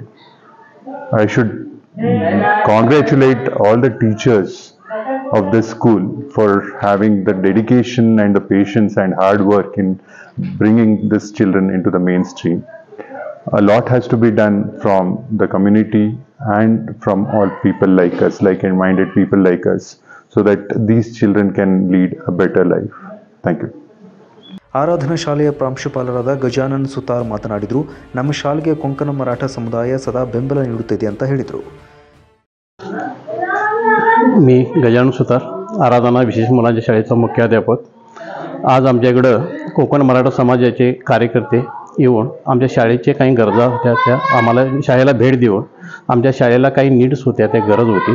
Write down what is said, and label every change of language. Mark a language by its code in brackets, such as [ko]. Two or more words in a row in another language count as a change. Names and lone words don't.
[en] I should congratulate all the teachers of this school for having the dedication and the patience and hard work in bringing these children into the mainstream. A lot has to be done from the community and from all people like us, like-minded people like us, so that these children can lead a better life. Thank you. [kn] ಆರಾಧನಾ ಶಾಲೆಯ ಪ್ರಾಂಶುಪಾಲರಾದ ಗಜಾನನ್ ಸುತಾರ್ ಮಾತನಾಡಿದರು. ನಮ್ಮ ಶಾಲೆಗೆ ಕೊಂಕಣ ಮರಾಠ ಸಮುದಾಯ ಸದಾ ಬೆಂಬಲ ನೀಡುತ್ತಿದೆ ಅಂತ ಹೇಳಿದರು. [mr] मी गजानन सुतार, आराधना विशेष मुलांच्या शाळेचा मुख्याध्यापक. आज आमच्याकडं कोकण मराठा समाजाचे कार्यकर्ते येऊन आमच्या शाळेचे काही गरजा होत्या त्या आम्हाला शाळेला भेट देऊन आमच्या शाळेला काही नीड्स होत्या, त्या गरज होती.